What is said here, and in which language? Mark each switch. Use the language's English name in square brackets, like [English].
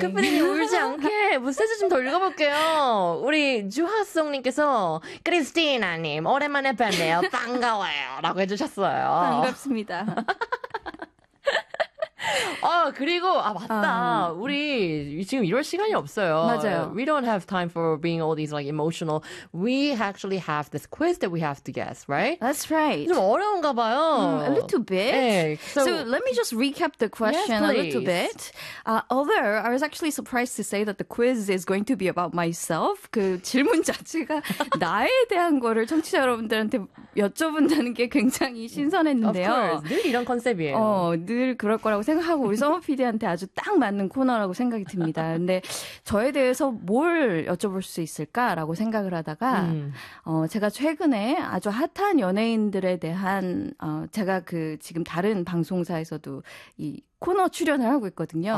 [Korean] 우리 크프님이 울지 않게 문자 좀 더 읽어볼게요. 우리 주하송님께서 크리스티나님 오랜만에 뵙네요. 반가워요. 라고 해주셨어요. 반갑습니다. 아 그리고 아 맞다 우리 지금 이럴 시간이 없어요. 맞아요. [English] We don't have time for being all these like emotional. We actually have this quiz that we have to guess, right? That's right. [Korean] 좀 어려운가 봐요. [English] A little bit. 네, so let me just recap the question yes, a little bit. Although I was actually surprised to say that the quiz is going to be about myself. [Korean] 그 질문 자체가 나에 대한 거를 청취자 여러분들한테 여쭤본다는 게 굉장히 신선했는데요. [English] Of course, [Korean] 늘 이런 컨셉이에요. 늘 그럴 거라고. 생각하고 우리 서머 PD한테 아주 딱 맞는 코너라고 생각이 듭니다. 근데 저에 대해서 뭘 여쭤볼 수 있을까라고 생각을 하다가 제가 최근에 아주 핫한 연예인들에 대한 제가 그 지금 다른 방송사에서도 이 코너 출연을 하고 있거든요.